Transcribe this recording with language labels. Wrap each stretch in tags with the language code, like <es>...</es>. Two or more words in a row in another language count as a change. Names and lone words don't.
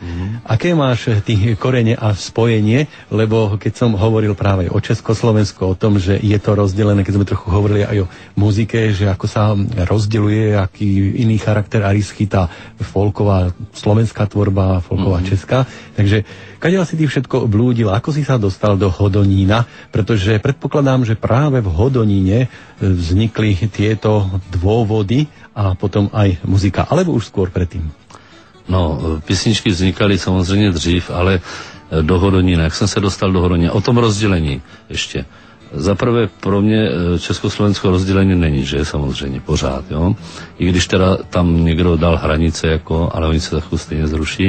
<sk>Aké máš ty korene a spojenie? Lebo keď som hovoril práve o Československu, o tom, že je to rozdelené, keď sme trochu hovorili aj o muzike, že ako sa rozdeľuje, aký iný charakter a chytá folková slovenská tvorba, folková česká. Takže kadeľ si ty všetko blúdil, ako si sa dostal do Hodonína? Pretože predpokladám, že práve v Hodoníne vznikli tieto dôvody a potom aj muzika, alebo už skôr predtým?</sk> <cs>No, písničky vznikaly samozřejmě dřív, ale do Hodonína, jak jsem se dostal do Hodonína, o tom rozdělení ještě. Zaprvé pro mě československo rozdělení není, že samozřejmě pořád, jo. I když teda tam někdo dal hranice, jako, ale oni se za chvíli stejně zruší.</cs>